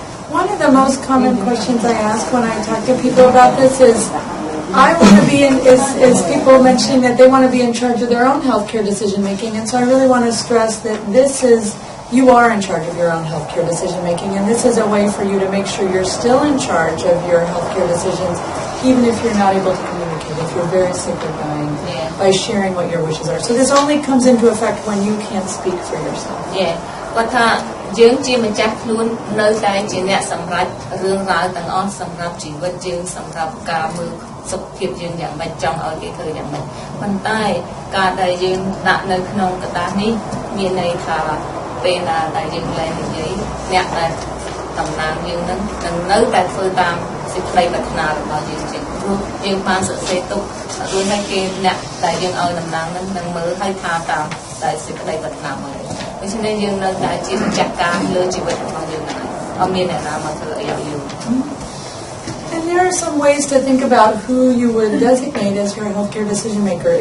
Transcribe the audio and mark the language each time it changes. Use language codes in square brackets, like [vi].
[en] One of the most common questions I ask when I talk to people about this is, I want to be is people mentioning that they want to be in charge of their own healthcare decision making, and so I really want to stress that you are in charge of your own healthcare decision making, and this is a way for you to make sure you're still in charge of your healthcare decisions, even if you're not able to communicate, if you're very sick or dying, by sharing what your wishes are. So this only comes into effect when you can't speak for yourself. Yeah. [km] គាត់ថាយើងជាម្ចាស់ខ្លួននៅតែជាអ្នកសម្រេចរឿងរ៉ាវទាំងអស់សម្រាប់ជីវិតយើងសម្រាប់ការមើលសុខភាពយើងយ៉ាងម៉េចចង់ឲ្យគេធ្វើយ៉ាងម៉េចប៉ុន្តែការដែលយើងដាក់នៅក្នុងกระดาษនេះមានន័យថាពេលណាដែលយើងលែងនិយាយអ្នកដែល តំណាងយើងនឹងនៅតែធ្វើតាមសេចក្តីប្រាថ្នារបស់យើងជាព្រោះយើងបានសរសេរទុករួចហើយគេអ្នកដែលយើងឲ្យតំណាងនឹងមើលហើយថាតាមតែសេចក្តីប្រាថ្នារបស់យើងដូច្នេះយើងនៅតែជាម្ចាស់ការលើជីវិតរបស់យើងដែរអត់មានអ្នកណាមកធ្វើអីឲ្យយើង [en] And there are some ways to think about who you would designate as your healthcare decision maker.